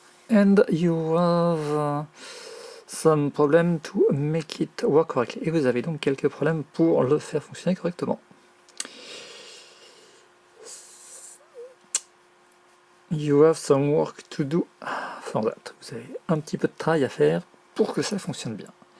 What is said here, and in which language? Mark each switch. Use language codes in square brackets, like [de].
[en] And you have some problem to make it work correctly. [fr] Et vous avez donc quelques problèmes pour le faire fonctionner correctement. [en] You have some work to do for that. [fr] Vous avez un petit peu de travail à faire pour que ça fonctionne bien.